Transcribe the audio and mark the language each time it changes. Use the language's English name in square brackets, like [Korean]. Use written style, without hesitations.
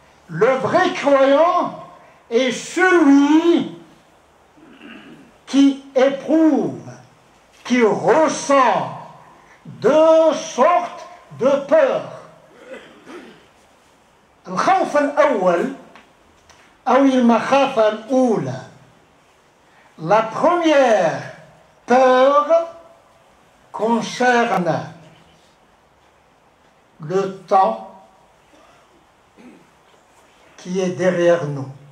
[French] Le vrai croyant est celui qui éprouve, qui ressent deux sortes de peur. [Arabic] الخوف الأول أو المخافة الأولى. [French] La première peur concerne le temps qui est derrière nous.